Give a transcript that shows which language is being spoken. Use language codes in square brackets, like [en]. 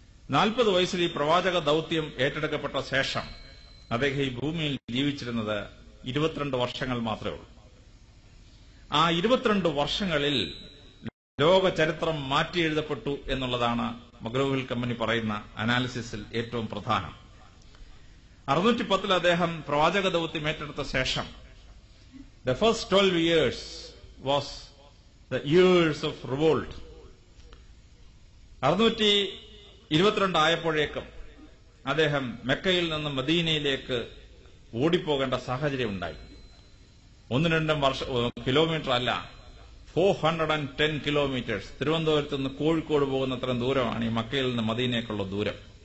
[ml] 40 വയസ്സിൽ ഈ പ്രവാചക ദൌത്യം ഏറ്റെടുക്കപ്പെട്ട ശേഷം അദ്ദേഹം ഈ ഭൂമിയിൽ ജീവിച്ചിരുന്നത് 22 വർഷങ്ങൾ മാത്രമേ ഉള്ളൂ. ആ 22 വർഷങ്ങളിൽ ലോക ചരിത്രം മാറ്റിയെഴുതപ്പെട്ടു എന്നുള്ളതാണ് മഗ്രോ-ഹിൽ കമ്പനി പറയുന്ന അനാലിസിസിൽ ഏറ്റവും പ്രധാനം. 610 അദ്ദേഹം പ്രവാചക ദൌത്യം ഏറ്റെടുത്ത ശേഷം [en] the first 12 years was the years of revolt. [ml] 622 ആയപ്പോഴേക്കും അദ്ദേഹം മെക്കയിൽ നിന്ന് മദീനയിലേക്ക് ഓടിപ്പോകേണ്ട സാഹചര്യം ഉണ്ടായി. 1-2 കിലോമീറ്റർ അല്ല, 410 കിലോമീറ്റേഴ്സ്. തിരുവനന്തപുരത്ത് നിന്ന് കോഴിക്കോട് പോകുന്ന അത്രയും ദൂരമാണ് ഈ മക്കയിൽ നിന്ന് മദീനയ്ക്കുള്ള ദൂരം.